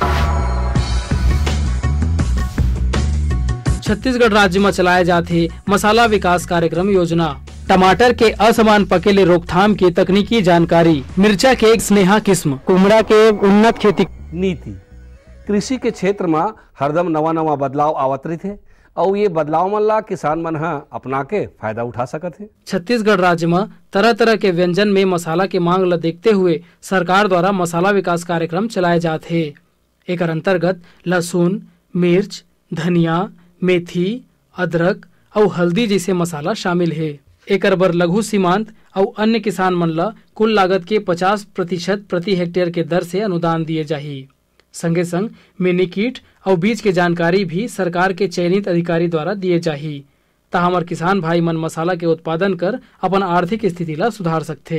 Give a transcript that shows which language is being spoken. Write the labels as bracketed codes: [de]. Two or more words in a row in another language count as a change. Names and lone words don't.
[hne] छत्तीसगढ़ राज्य में चलाए जाते मसाला विकास कार्यक्रम योजना, टमाटर के असमान पके ले रोकथाम की तकनीकी जानकारी, मिर्चा के एक स्नेहा किस्म, कुमड़ा के उन्नत खेती नीति। कृषि के क्षेत्र में हरदम नवा नवा बदलाव आवत रही और ये बदलाव मन ला किसान मन ह अपना के फायदा उठा सकत है। छत्तीसगढ़ राज्य में तरह तरह के व्यंजन में मसाला के मांग ला देखते हुए सरकार द्वारा मसाला विकास कार्यक्रम चलाए जाते हैं। एक अंतर्गत लहसुन, मिर्च, धनिया, मेथी, अदरक और हल्दी जैसे मसाला शामिल है। एक बर लघु सीमांत और अन्य किसान मन ला कुल लागत के 50% प्रति हेक्टेयर के दर से अनुदान दिए जाही। संगे संग मिनी किट और बीज के जानकारी भी सरकार के चयनित अधिकारी द्वारा दिए जाही, ता हमर किसान भाई मन मसाला के उत्पादन कर अपन आर्थिक स्थिति ला सुधार सकथे।